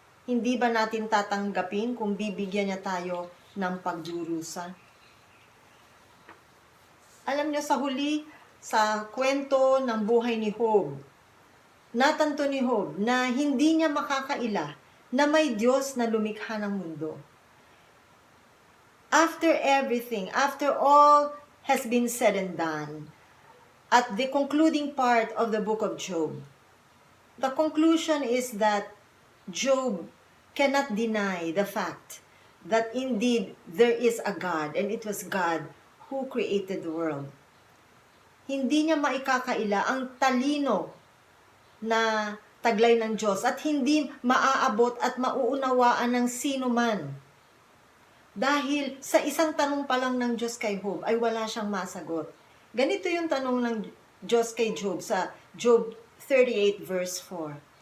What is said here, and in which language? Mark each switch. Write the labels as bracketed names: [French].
[Filipino] Hindi ba natin tatanggapin kung bibigyan niya tayo ng pagdurusa? Alam niyo, sa huli, sa kwento ng buhay ni Job, natanto ni Job na hindi niya makakaila na may Diyos na lumikha ng mundo. [English] After everything, after all has been said and done, at the concluding part of the book of Job, the conclusion is that Job cannot deny the fact that indeed there is a God and it was God who created the world. [Filipino] Hindi niya maikakaila ang talino na taglay ng Diyos at hindi maaabot at mauunawaan ng sino man. Dahil sa isang tanong pa lang ng Diyos kay Job ay wala siyang masagot. Ganito yung tanong ng Diyos kay Job sa Job 38 verse 4.